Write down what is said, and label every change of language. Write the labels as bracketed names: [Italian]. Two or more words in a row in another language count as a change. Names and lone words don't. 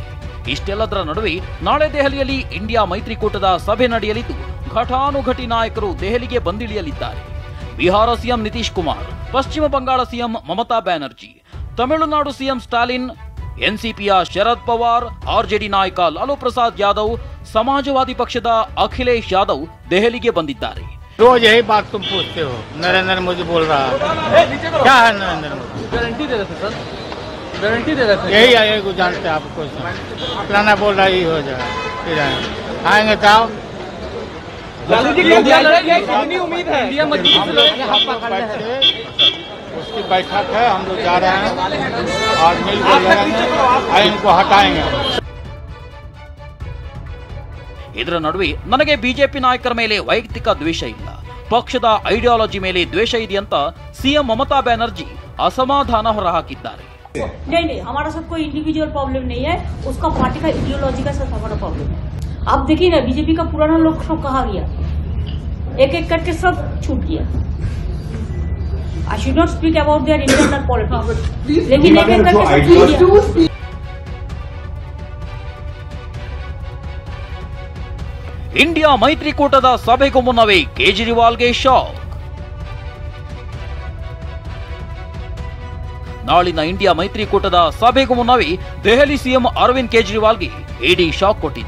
[Kannada] ಇಷ್ಟೆಲ್ಲದರ ನಡುವೆ ನಾಳೆ ದೆಹಲಿಯಲ್ಲಿ ಇಂಡಿಯಾ ಮೈತ್ರಿಕೂಟದ ಸಭೆ ನಡೆಯಲಿದ್ದು ಘಟಾನುಘಟಿ ನಾಯಕರು ದೆಹಲಿಗೆ ಬಂದಿಳಿಯಲಿದ್ದಾರೆ. ಬಿಹಾರ ಸಿಎಂ ನಿತೀಶ್ ಕುಮಾರ್, ಪಶ್ಚಿಮ ಬಂಗಾಳ ಸಿಎಂ ಮಮತಾ ಬ್ಯಾನರ್ಜಿ, ತಮಿಳುನಾಡು ಸಿಎಂ ಸ್ಟಾಲಿನ್, ಎನ್ಸಿಪಿಯ ಶರದ್ ಪವಾರ್, ಆರ್ಜೆಡಿ ನಾಯಕ ಲಾಲು ಪ್ರಸಾದ್ ಯಾದವ್, ಸಮಾಜವಾದಿ ಪಕ್ಷದ ಅಖಿಲೇಶ್ ಯಾದವ್ ದೆಹಲಿಗೆ ಬಂದಿದ್ದಾರೆ. [Hindi] रोज यही बात तुम पूछते हो, नरेंद्र मोदी बोल रहा है, क्या है नरेंद्र मोदी? गारंटी दे रहे थे सर, गारंटी दे रहे थे, यही आएगा को जानते हैं आपको, फलाना बोल रहा ही हो जाए, फिर आएंगे ताओ उम्मीद है उसकी बैठक है, हम लोग जा रहे हैं और मिलकर लड़ेंगे, इनको हटाएंगे. [Kannada] ಇದರ ನಡುವೆ ನನಗೆ ಬಿಜೆಪಿ ನಾಯಕರ ಮೇಲೆ ವೈಯಕ್ತಿಕ ದ್ವೇಷ ಇಲ್ಲ, ಪಕ್ಷದ ಐಡಿಯಾಲಜಿ ಮೇಲೆ ದ್ವೇಷ ಇದೆ ಅಂತ ಸಿಎಂ ಮಮತಾ ಬ್ಯಾನರ್ಜಿ ಅಸಮಾಧಾನ ಹೊರಹಾಕಿದ್ದಾರೆ. [Hindi] नहीं हमारा सब कोई [English] individual problem [Hindi] नहीं है, उसका पार्टी का आइडियोलॉजी का सब हमारा प्रॉब्लम है. आप देखिए ना बीजेपी का पुराना लोग सब कहा गया, एक एक करके सब छूट गया. [English] I should not speak about their internal politics, [Hindi] लेकिन एक एक करके सब छूट गया. [Kannada] ಇಂಡಿಯಾ ಮೈತ್ರಿಕೂಟದ ಸಭೆಗೂ ಮುನ್ನವೇ ಕೇಜ್ರಿವಾಲ್ಗೆ ಶಾಕ್. ನಾಳಿನ ಇಂಡಿಯಾ ಮೈತ್ರಿಕೂಟದ ಸಭೆಗೂ ಮುನ್ನವೇ ದೆಹಲಿ ಸಿಎಂ ಅರವಿಂದ್ ಕೇಜ್ರಿವಾಲ್ಗೆ ಇಡಿ ಶಾಕ್ ಕೊಟ್ಟಿದೆ.